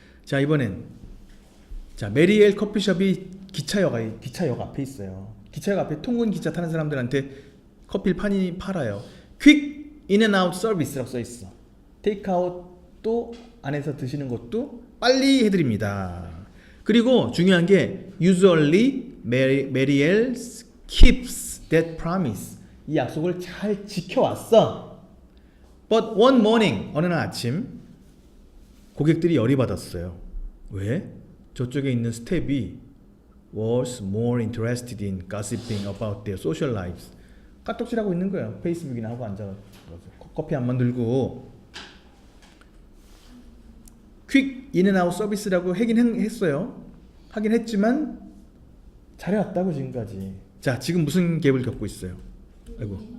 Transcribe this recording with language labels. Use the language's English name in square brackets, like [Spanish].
[Korean] 자, 이번엔 자 메리엘 커피숍이 기차역 앞에 있어요. 기차역 앞에 통근 기차 타는 사람들한테 커피를 팔아요. 퀵 인앤아웃 서비스라고 써 있어. 테이크아웃도 안에서 드시는 것도 빨리 해드립니다. 그리고 중요한 게 [English] usually Mariel keeps that promise. [Korean] 이 약속을 잘 지켜왔어. [English] But one morning, [Korean] 어느 날 아침 고객들이 열이 받았어요. 왜? 저쪽에 있는 스텝이 [English] was more interested in gossiping about their social lives. [Korean] 까똑질하고 있는 거예요. 페이스북이나 하고 앉아서 커피 안 만들고. 퀵 인앤아웃 서비스라고 하긴 했어요. 하긴 했지만 잘해왔다고 지금까지. 자, 지금 무슨 갭을 겪고 있어요? 아이고.